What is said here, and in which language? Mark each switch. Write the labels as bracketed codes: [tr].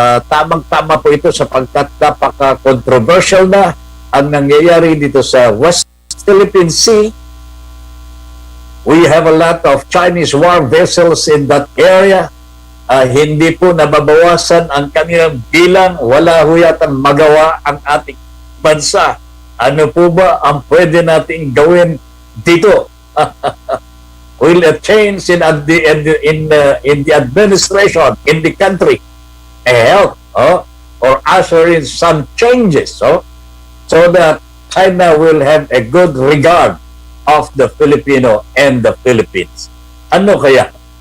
[tl] Tamang-tama po ito sapagkat napaka-controversial na ang nangyayari dito sa West Philippine Sea. [en] We have a lot of Chinese war vessels in that area. [tl] Hindi po nababawasan ang kanilang bilang. Wala ho yatang magawa ang ating bansa. Ano po ba ang pwede nating gawin dito? [en] Will a change in the administration in the country help or usher in some changes, so that China will have a good regard of the Filipino and the Philippines. [tl] Ano kaya?